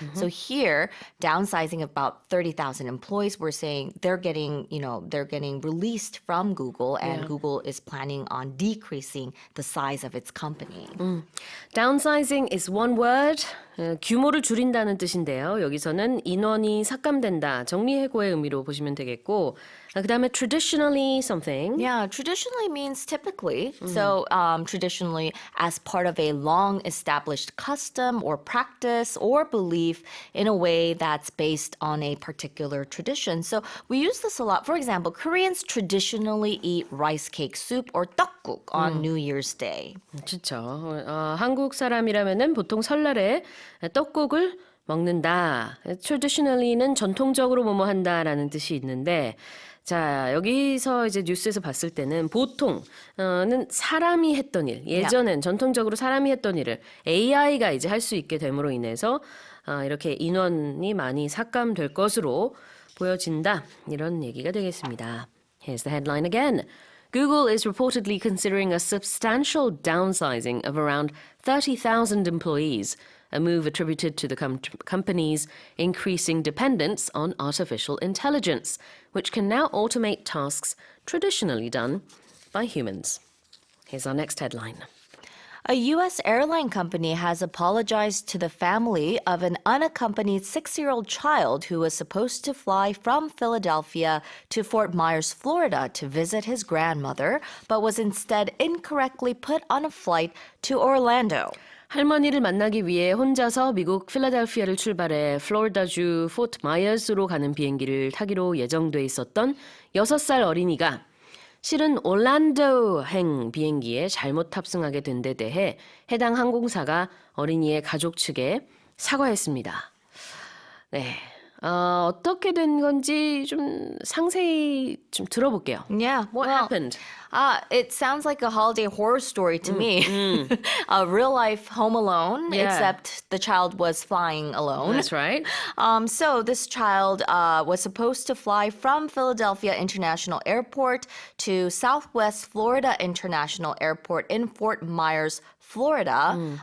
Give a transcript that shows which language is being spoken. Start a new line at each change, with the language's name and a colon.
English: So here, downsizing about 30,000 employees, we're saying they're getting released from Google, and Google is planning on decreasing the size of its company. Downsizing is one word.
Korean: 규모를 줄인다는 뜻인데요. 여기서는 인원이 삭감된다, 정리해고의 의미로 보시면 되겠고, 그다음에
English: traditionally something. Yeah, traditionally means typically. So traditionally as part of a long established custom or practice or belief in a way that's based on a particular tradition. So we use this a lot. For example, Koreans traditionally eat rice cake soup or 떡국 on New Year's Day.
Korean: 그렇죠. 한국 사람이라면은 보통 설날에 떡국을 먹는다. Traditionally는 전통적으로 뭐뭐 한다라는 뜻이 있는데, 자, 여기서 이제 뉴스에서 봤을 때는 보통는 사람이 했던 일, 예전엔 전통적으로 사람이 했던 일을 AI가 이제 할 수 있게 됨으로 인해서 이렇게 인원이 많이 삭감될 것으로 보여진다. 이런 얘기가 되겠습니다.
English: Here's the headline again. Google is reportedly considering a substantial downsizing of around 30,000 employees, a move attributed to the company's increasing dependence on artificial intelligence, which can now automate tasks traditionally done by humans. Here's our next headline. A U.S. airline company has apologized to the family of an unaccompanied 6-year-old child who was supposed to fly from Philadelphia to Fort Myers, Florida to visit his grandmother, but was instead incorrectly put on a flight to Orlando.
Korean: 할머니를 만나기 위해 혼자서 미국 필라델피아를 출발해 플로리다주 포트 마이어스로 가는 비행기를 타기로 예정돼 있었던 6살 어린이가 실은 올란도행 비행기에 잘못 탑승하게 된 데 대해 해당 항공사가 어린이의 가족 측에 사과했습니다. 네, 어떻게 된 건지 좀 상세히 좀 들어볼게요.
English: Yeah, What happened? It sounds like a holiday horror story to me. A real life Home Alone, Yeah. except the child was flying alone. That's right. So this child was supposed to fly from Philadelphia International Airport to Southwest Florida International Airport in Fort Myers, Florida.